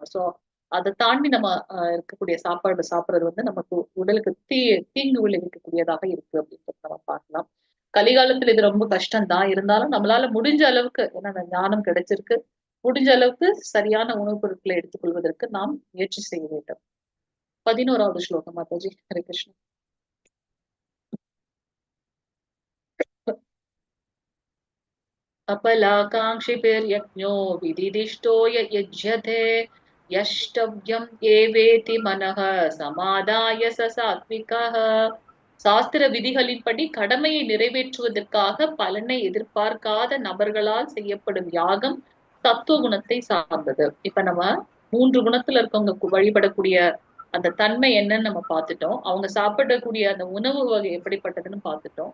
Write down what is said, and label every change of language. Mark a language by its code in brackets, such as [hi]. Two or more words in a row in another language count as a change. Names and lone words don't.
[ta] சோ அதை தாண்டி நம்ம இருக்கக்கூடிய சாப்பாடு சாப்பிடுறது வந்து நமக்கு உடலுக்கு தீங்கு விளைவிக்கக்கூடியதாக இருக்கு அப்படின்றத நம்ம பார்க்கலாம். கலிகாலத்துல இது ரொம்ப கஷ்டம் தான். இருந்தாலும் நம்மளால முடிஞ்ச அளவுக்கு, ஏன்னா ஞானம் கிடைச்சிருக்கு, முடிஞ்ச அளவுக்கு சரியான உணவுப் பொருட்களை எடுத்துக்கொள்வதற்கு நாம் முயற்சி செய்ய வேண்டும். 11வது ஸ்லோகம் மாதாஜி. ஹரே கிருஷ்ண. [sa] अपलाकाङ्क्षिभिर्यज्ञो विदिदिष्टो यज्यते यष्टव्यम् एवेति मनः समादाय स सात्विकः. [ta] சாஸ்திர விதிகளின்படி கடமையை நிறைவேற்றுவதற்காக பலனை எதிர்பார்க்காத நபர்களால் செய்யப்படும் யாகம் தத்துவ குணத்தை சார்ந்தது. இப்ப நம்ம 3 குணத்துல இருக்கவங்க வழிபடக்கூடிய அந்த தன்மை என்னன்னு நம்ம பார்த்துட்டோம். அவங்க சாப்பிடக்கூடிய அந்த உணவு வகை எப்படிப்பட்டதுன்னு பார்த்துட்டோம்.